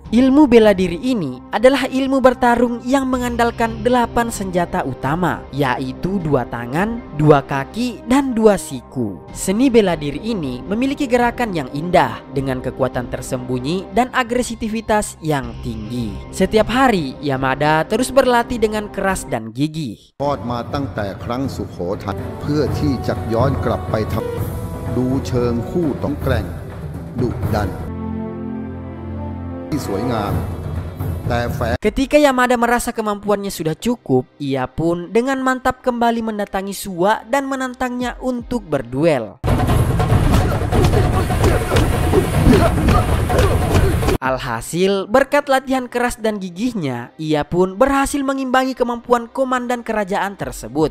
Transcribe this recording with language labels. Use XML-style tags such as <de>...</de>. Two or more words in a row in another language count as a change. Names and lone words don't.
<id>Ilmu bela diri ini adalah ilmu bertarung yang mengandalkan 8 senjata utama, yaitu 2 tangan, 2 kaki, dan 2 siku. Seni bela diri ini memiliki gerakan yang indah dengan kekuatan tersembunyi dan agresivitas yang tinggi. Setiap hari Yamada terus berlatih dengan keras dan gigih.</id> <th>ทอดมาตั้งแต่ครั้งสุโขทัยเพื่อที่จะย้อนกลับไปทำดูเชิงคู่ต้องแกร่งดุดันที่สวยงาม</th> <id>Ketika Yamada merasa kemampuannya sudah cukup, ia pun dengan mantap kembali mendatangi Suwa dan menantangnya untuk berduel. Alhasil, berkat latihan keras dan gigihnya, ia pun berhasil mengimbangi kemampuan komandan kerajaan tersebut.</id>